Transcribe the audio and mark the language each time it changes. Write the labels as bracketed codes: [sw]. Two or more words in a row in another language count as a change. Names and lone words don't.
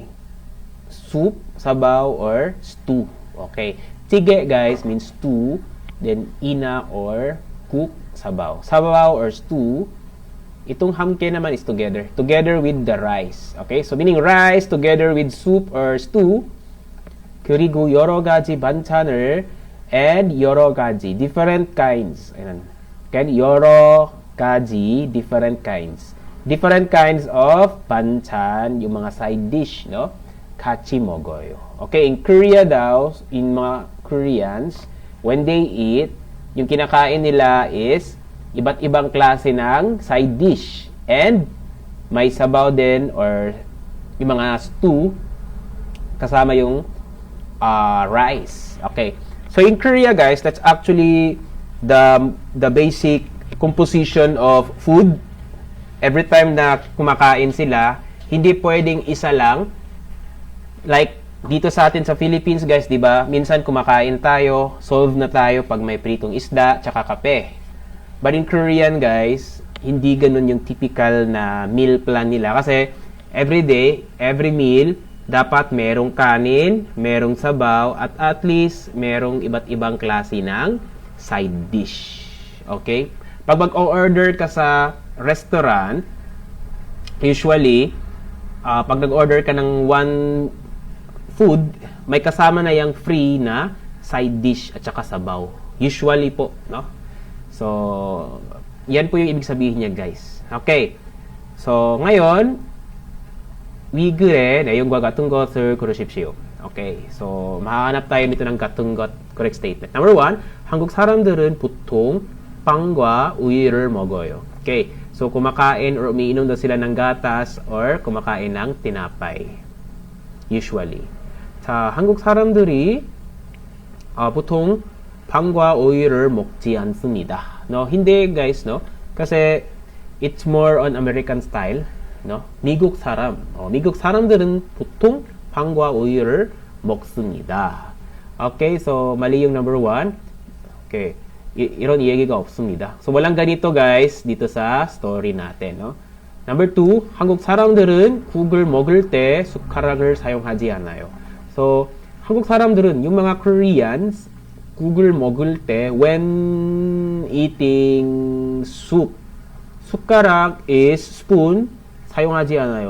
[en] Soup, sabaw, or stew. Okay. 찌개, guys, means stew. Then, ina or cook, [tl] sabaw. Sabaw [en] or stew, [tl] itong hamke naman [en] is together. Together with the rice. Okay? So, meaning rice together with soup or stew. [ko] 그리고 여러 가지 반찬을 and 여러 가지 [en] different kinds. [tl] Ayan. [en] Okay? [ko] 여러 가지 [en] different kinds. Different kinds of 반찬, [tl] yung mga side dish, no? [ko] 같이 먹어요. [en] Okay? In Korea daw, in mga Koreans, when they eat, [tl] yung kinakain nila is iba't ibang klase ng [en] side dish. [tl] And may sabaw din or yung mga stew kasama yung rice. [en] Okay. So in Korea, guys, that's actually the basic composition of food. [tl] Every time na kumakain sila, hindi pwedeng isa lang. Like dito sa atin sa Philippines, guys, 'di ba? Minsan kumakain tayo, solve na tayo pag may pritong isda tsaka kape. [en] But in Korean, [tl] guys, hindi ganun yung typical na [en] meal plan [tl] nila. Kasi, [en] every day, every meal, [tl] dapat merong kanin, merong sabaw, at least, merong iba't ibang klase ng [en] side dish. [tl] Okay? Pag mag-order ka sa restaurant, usually, pag nag-order ka ng [en] one food, [tl] may kasama na yung free na [en] side dish [tl] at saka sabaw. Usually po, no? So, yan po yung ibig sabihin niya, guys. Okay. So, ngayon, [ko] 위 글에 내용과 같은 것을 고르십시오. [en] Okay. [tl] So, mahanap tayo nito ng [ko] 같은 것 [en] correct statement. [tl] Number 1, [ko] 한국 사람들은 보통 빵과 우유를 먹어요. [en] Okay. [tl] So, kumakain or umiinom daw sila ng gatas or kumakain ng tinapay. [en] Usually. [ko] 자, 한국 사람들이 보통 빵과 우유를 먹지 않습니다. [tl] No, hindi guys, no? [en] Kasi it's more on American style, no? [ko] 미국 사람. 미국 사람들은 보통 빵과 우유를 먹습니다. [tl] Okay, so mali yung number 1. [ko] Okay. 이런 얘기가 없습니다. [tl] So walang ganito guys dito sa story natin, no? [en] Number 2, [ko] 한국 사람들은 국을 먹을 때 숟가락을 사용하지 않아요. So 한국 사람들은 [tl] yung mga Koreans [ko] 국을 먹을 때 [en] when eating soup, [ko] 숟가락 [en] is spoon, [ko] 사용하지 않아요.